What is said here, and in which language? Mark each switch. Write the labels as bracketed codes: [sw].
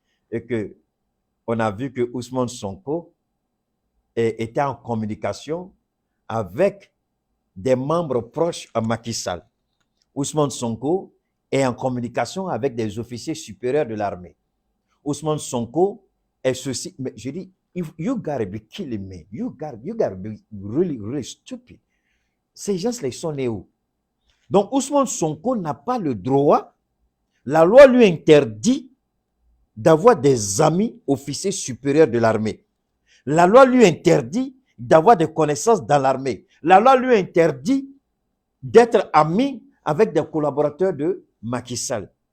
[fr] Et que on a vu que Ousmane Sonko était en communication avec des membres proches à Macky Sall. Ousmane Sonko est en communication avec des officiers supérieurs de l'armée. Ousmane Sonko est ceci. Mais je dis, [en] you gotta be killing me. You gotta be really, really stupid. [fr] Ces gens-là, ils sont nés où? Donc, Ousmane Sonko n'a pas le droit. La loi lui interdit d'avoir des amis officiers supérieurs de l'armée. La loi lui interdit d'avoir des connaissances dans l'armée. La loi lui interdit d'être ami avec des collaborateurs de Macky Sall.